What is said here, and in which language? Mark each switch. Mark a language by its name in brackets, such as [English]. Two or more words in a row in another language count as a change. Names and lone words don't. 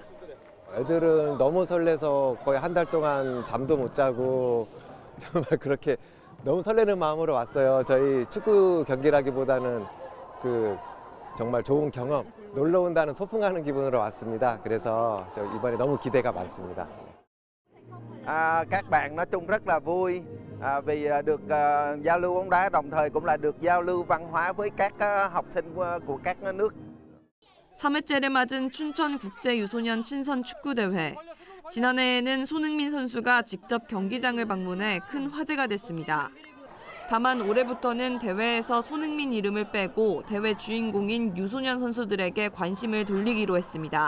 [Korean] 애들은 너무 설레서 거의 한 달 동안 잠도 못 자고 정말 그렇게 너무 설레는 마음으로 왔어요. 저희 축구 경기라기보다는 정말 좋은 경험, 놀러 온다는 소풍 가는 기분으로 왔습니다. 그래서 저 이번에 너무 기대가 많습니다. [Vietnamese] Các bạn nói chung rất là vui vì được giao lưu bóng đá, đồng thời cũng là được giao lưu văn hóa với các học sinh của các nước. [Korean] 3회째를 맞은 춘천 국제유소년 친선축구대회. 지난해에는 손흥민 선수가 직접 경기장을 방문해 큰 화제가 됐습니다. 다만 올해부터는 대회에서 손흥민 이름을 빼고 대회 주인공인 유소년 선수들에게 관심을 돌리기로 했습니다.